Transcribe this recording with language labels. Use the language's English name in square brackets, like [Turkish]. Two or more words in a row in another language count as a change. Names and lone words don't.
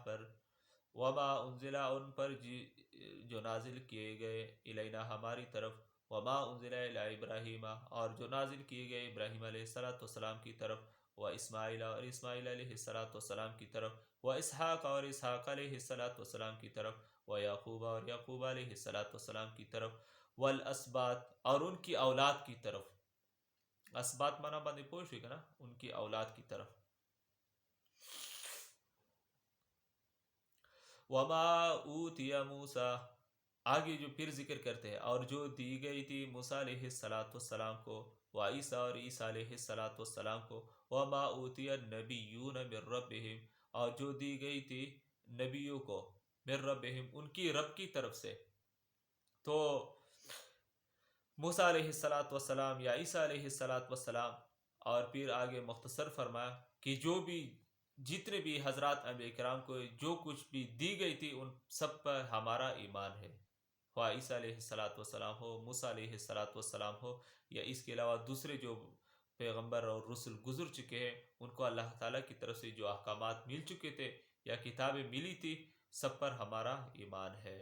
[Urdu] پر، [Arabic] وما انزلا [Urdu] ان پر جو نازل کیے گئے، الینا ہماری طرف، [Arabic] وما انزلا الی ابراہیم، [Urdu] اور جو نازل کیے گئے ابراہیم [Arabic] علیہ السلام [Urdu] کی طرف، و اسماعیل، اور اسماعیل [Arabic] علیہ السلام [Urdu] کی طرف، و اسحاق، اور اسحاق [Arabic] علیہ السلام [Urdu] کی طرف، و یعقوب، اور یعقوب [Arabic] علیہ السلام [Urdu] کی طرف، والاسباط، اور ان کی اولاد کی طرف۔ [Pashto] اسباط مانا باندې پوه شوي که نه، [Urdu] ان کی اولاد کی طرف۔ [Arabic] وما اوتی موسیٰ، [Urdu] آگے جو پھر ذکر کرتے ہیں، اور جو دی گئی تھی موسیٰ [Arabic] علیہ السلام [Urdu] کو، و عیسیٰ، اور عیسیٰ [Arabic] علیہ السلام [Urdu] کو، [Arabic] وما اوتی النبیون من ربہم، [Urdu] اور جو دی گئی تھی نبیوں کو، [Arabic] من ربہم [Urdu] ان کی رب کی طرف سے۔ تو موسیٰ [Arabic] علیہ السلام [Urdu] یا عیسیٰ [Arabic] علیہ السلام، [Urdu] اور پھر آگے مختصر فرمایا کہ جو بھی جتنے بھی حضرات انبیاء کرام کو جو کچھ بھی دی گئی تھی ان سب پر ہمارا ایمان ہے، خواہ عیسیٰ [Arabic] علیہ السلام [Urdu] ہو، موسیٰ [Arabic] علیہ السلام [Urdu] ہو، یا اس کے علاوہ دوسرے جو پیغمبر اور رسل گزر چکے ہیں، ان کو اللہ تعالیٰ کی طرف سے جو احکامات مل چکے تھے یا کتابیں ملی تھی، سب پر ہمارا ایمان ہے۔